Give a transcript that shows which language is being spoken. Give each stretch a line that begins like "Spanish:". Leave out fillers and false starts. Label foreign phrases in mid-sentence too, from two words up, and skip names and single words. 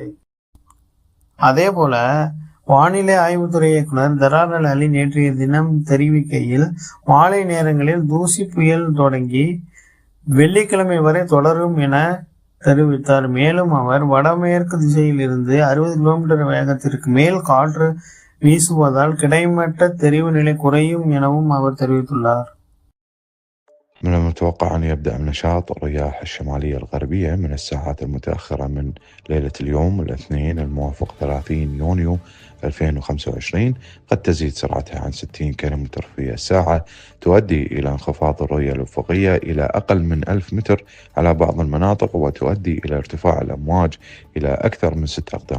Tamil: அதே போல வானிலை ஆய்வுத்துறை இயக்குனர் தரார் அலி நேற்றைய தினம் தெரிவிக்கையில், மாலை நேரங்களில் தூசி புயல் தொடங்கி வெள்ளிக்கிழமை வரை தொடரும் என தெரிவித்தார். மேலும் அவர் வடமேற்கு திசையில் இருந்து 60 கிலோமீட்டர் வேகத்திற்கு மேல் காற்று வீசுவதால் கிடைமட்ட தெரிவு நிலை குறையும் எனவும் அவர் தெரிவித்துள்ளார்.
Arabic: من المتوقع أن يبدأ نشاط الرياح الشمالية الغربية من الساعات المتأخرة من ليلة اليوم الاثنين الموافق 30 يونيو 2025. قد تزيد سرعتها عن 60 كيلومتر في الساعة، تؤدي إلى انخفاض الرؤية الأفقية إلى أقل من 1000 متر على بعض المناطق، وتؤدي إلى ارتفاع الأمواج إلى أكثر من 6 أقدام.